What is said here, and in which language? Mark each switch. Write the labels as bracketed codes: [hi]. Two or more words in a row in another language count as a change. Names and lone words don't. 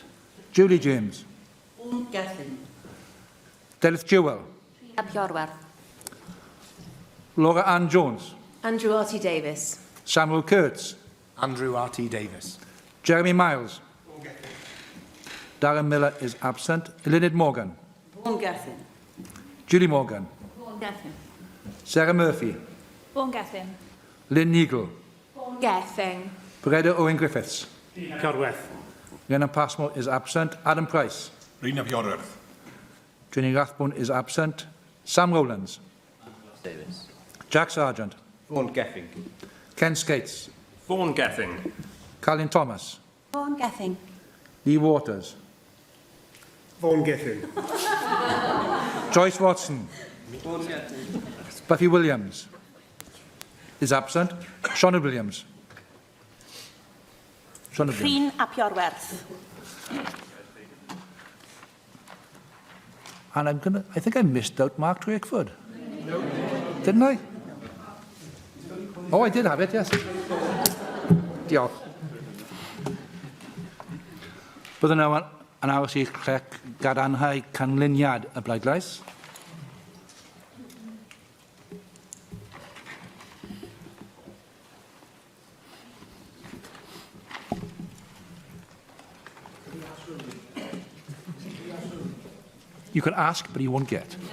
[en] Julie James. Vaughan Gething. Delith Jewell. Rhynab Iorwerth. Laura Ann Jones. Andrew R.T. Davis. Samuel Kurtz. Andrew R.T. Davis. Jeremy Miles. Darren Miller is absent. Eluned Morgan. Vaughan Gething. Julie Morgan. Vaughan Gething. Sarah Murphy. Vaughan Gething. Lynn Neagle. Vaughan Gething. Breda Owen Griffiths. Iorwerth. Rhiannon Passmore is absent. Adam Price. Rhyn ap Iorwerth. Trini Rathbone is absent. Sam Rowlands. Davis. Jack Sargent. Vaughan Gething. Ken Skates. Vaughan Gething. Colin Thomas. Vaughan Gething. Lee Waters. Vaughan Gething. Joyce Watson. Buffy Williams is absent. Shona Williams. Shona Williams. Rhyn ap Iorwerth. And I think I missed out Mark Drakeford. No. Didn't I? Oh, I did have it, yes. [cy] Diolch. Byddwn nawr yn aros i'ch clec gadarnhau canlyniad y bleidlais. [en] You can ask, but you won't get.